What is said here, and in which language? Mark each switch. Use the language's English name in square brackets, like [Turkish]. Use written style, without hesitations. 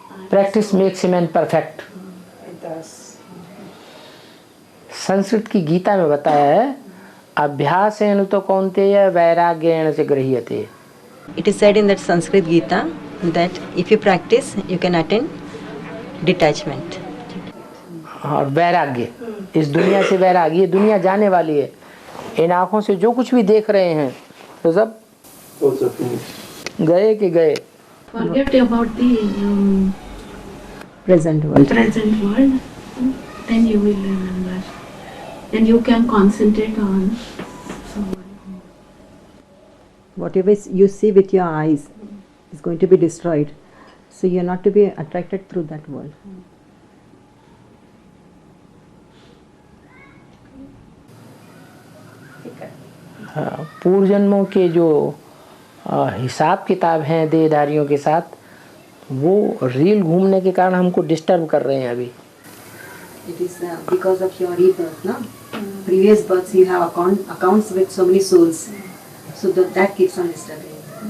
[English] Practice makes a man perfect. It does. [Hindi] Sanskrit की गीता में बताया है [Sanskrit] अभ्यासेन तो कौन्तेय वैराग्येण से गृह्यते। [English] It is said in that Sanskrit Gita that if you practice, you can attain detachment. [Hindi] और वैराग्य, इस दुनिया से वैराग्य, ये दुनिया जाने वाली है। इन आँखों से जो कुछ भी देख रहे हैं तो सब गए कि गए। [English] Forget about the Present world. present world, then you will remember. And you can concentrate on. Whatever you see with your eyes is going to be destroyed. So you are not to be attracted through that world. [Hindi] पूर्व जन्मों के जो हिसाब किताब हैं देहधारियों के साथ, वो रील घूमने के कारण हमको डिस्टर्ब कर रहे हैं अभी। [English] It is because of your rebirth, no? Previous births you have accounts with so many souls. So that keeps on disturbing.